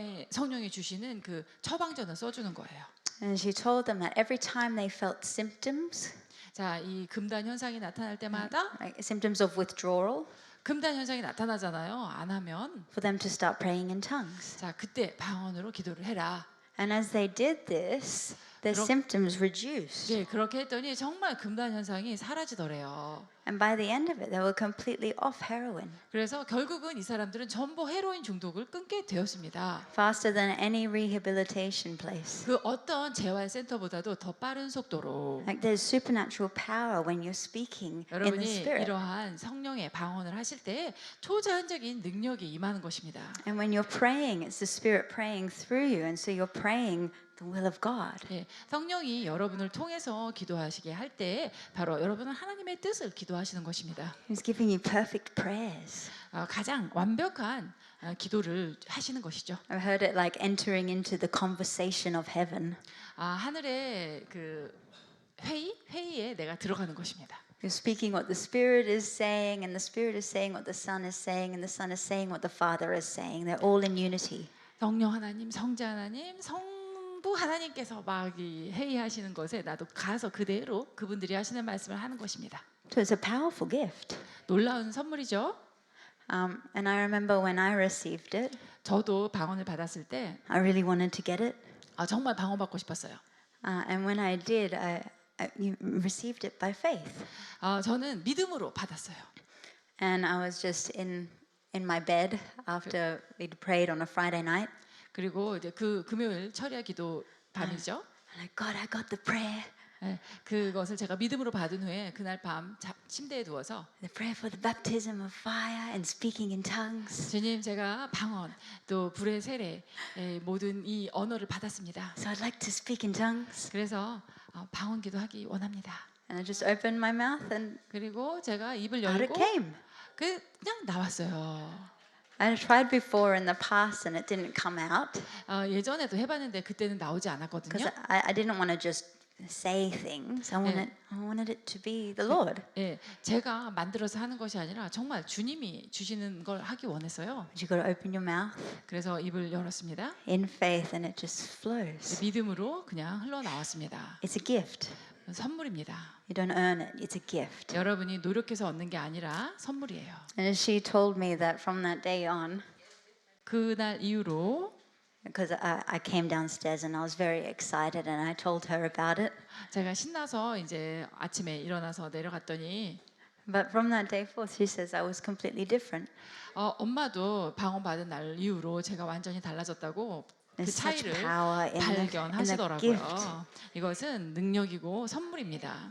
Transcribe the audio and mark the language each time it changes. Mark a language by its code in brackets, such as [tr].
[ko] 성령이 주시는 그 처방전을 써주는 거예요. [en] And she told them that every time they felt symptoms, [ko] 자, 이 금단 현상이 나타날 때마다 [en] like symptoms of withdrawal, [ko] 금단 현상이 나타나잖아요. 안 하면 [en] for them to start praying in tongues. [ko] 자, 그때 방언으로 기도를 해라. [en] And as they did this, their symptoms reduced. [ko] 네, 그렇게 했더니 정말 금단 현상이 사라지더래요. [en] And by the end of it, they were completely off heroin, [ko] 그래서 결국은 이 사람들은 전부 헤로인 중독을 끊게 되었습니다. [en] faster than any rehabilitation place. [ko] 그 어떤 재활센터보다도 더 빠른 속도로 [en] Like there's supernatural power when you're speaking in the [ko] 여러분이 [en] Spirit. [ko] 이러한 성령의 방언을 하실 때 초자연적인 능력이 임하는 것입니다. [en] And when you're praying, it's the Spirit praying through you. And so you're praying the will of God. [ko] 예, 성령이 여러분을 통해서 기도하시게 할 때 바로 여러분은 하나님의 뜻을 기도하시는 것입니다. [en] He's giving you perfect prayers. [ko] 가장 완벽한 기도를 하시는 것이죠. [en] I've heard it like entering into the conversation of heaven. [ko] 하늘의 그 회의에 내가 들어가는 것입니다. [en] You're speaking what the Spirit is saying, and the Spirit is saying what the Son is saying, and the Son is saying what the Father is saying. They're all in unity. [ko] 성령 하나님, 성자 하나님, 성부 하나님께서 막 이 회의하시는 것에 나도 가서 그대로 그분들이 하시는 말씀을 하는 것입니다. [en] So it's a powerful gift. [ko] 놀라운 선물이죠. [en] And I remember when I received it, [ko] 저도 방언을 받았을 때 [en] I really wanted to get it. [ko] 정말 방언 받고 싶었어요. [en] And when I did, you received it by faith. [ko] 저는 믿음으로 받았어요. [en] And I was just in my bed after we'd prayed on a Friday night. [ko] 그리고 이제 그 금요일 철야 기도 밤이죠. [en] I'm like, God, I got the prayer. [ko] 네, 그것을 제가 믿음으로 받은 후에 그날 밤 침대에 누워서 [en] The prayer for the baptism of fire and speaking in tongues. [ko] 주님 제가 방언 또 불의 세례 모든 이 언어를 받았습니다. [en] So I'd like to speak in tongues. [ko] 그래서 방언 기도하기 원합니다. [en] And I just opened my mouth and [ko] 그리고 제가 입을 [en] out it [ko] 열고 [en] came. [ko] 그냥 나왔어요. [en] I tried before in the past and it didn't come out [ko] 예전에도 해봤는데 그때는 나오지 [en] because [ko] 않았거든요. [en] I didn't want to just say things. I wanted it to be the Lord. [ko] 예, 제가 만들어서 하는 것이 아니라 정말 주님이 주시는 걸 하기 원했어요. [en] But you got to open your mouth [ko] 그래서 입을 열었습니다. [en] in faith and it just flows. [ko] 믿음으로 그냥 흘러나왔습니다. [en] It's a gift. [ko] 선물입니다. [en] You don't earn it. It's a gift. [ko] 여러분이 노력해서 얻는 게 아니라 선물이에요. [en] And she told me that from that day on, [ko] 그날 이후로 [en] because I came downstairs and I was very excited and I told her about it. [ko] 제가 신나서 이제 아침에 일어나서 내려갔더니 [en] But from that day forth, she says I was completely different. [ko] 엄마도 방언 받은 날 이후로 제가 완전히 달라졌다고 그 [en] There's such [ko] 차이를 [en] power in the gift. [ko] 발견하시더라고요. 이것은 능력이고 선물입니다.